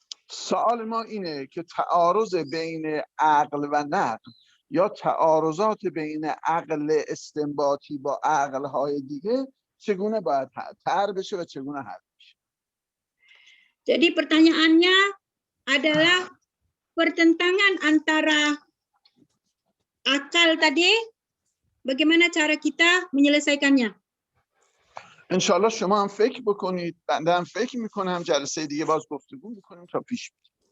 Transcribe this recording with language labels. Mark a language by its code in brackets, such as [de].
[fa] سوال ما اینه که تعارض بین عقل و نقل یا تعارضات بین عقل استنباطی با عقل‌های دیگه چگونه باید حل بشه و چگونه حل بشه. [id] Jadi pertanyaannya adalah pertentangan antara akal tadi, bagaimana cara kita menyelesaikannya? [fa] انشالله شما هم فکر بکنید، بنده هم فکر میکنم، جلسه دیگه باز گفتگو میکنیم تا پیش بریم.